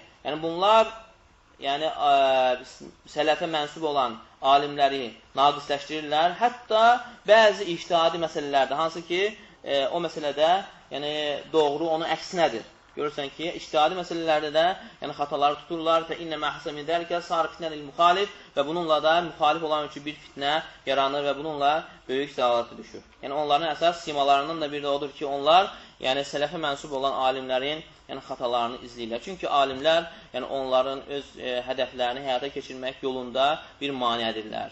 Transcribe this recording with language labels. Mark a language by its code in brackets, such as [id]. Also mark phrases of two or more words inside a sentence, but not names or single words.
[az] Yəni bunlar sələfə mənsub olan alimləri naqisləşdirirlər. Hətta bəzi ictihadi məsələlərdə, hansı ki, o məsələdə doğru onun əksinədir. Görürsən ki, ictihadi məsələlərdə də xataları tuturlar. [ar] فَإِنَّ مَا حَسَ مِنْ ذَلِكَ صَارَ فِتْنَةً لِلْمُخَالِفِ [az] Və bununla da müxalif olan üçün bir fitnə yaranır və bununla böyük zəlalətə düşür. Yəni onların əsas simalarından da bir də odur ki, onlar sələfə mənsub olan alimlərin xatalarını izləyirlər. Çünki alimlər onların öz hədəflərini həyata keçirmək yolunda bir maniədirlər.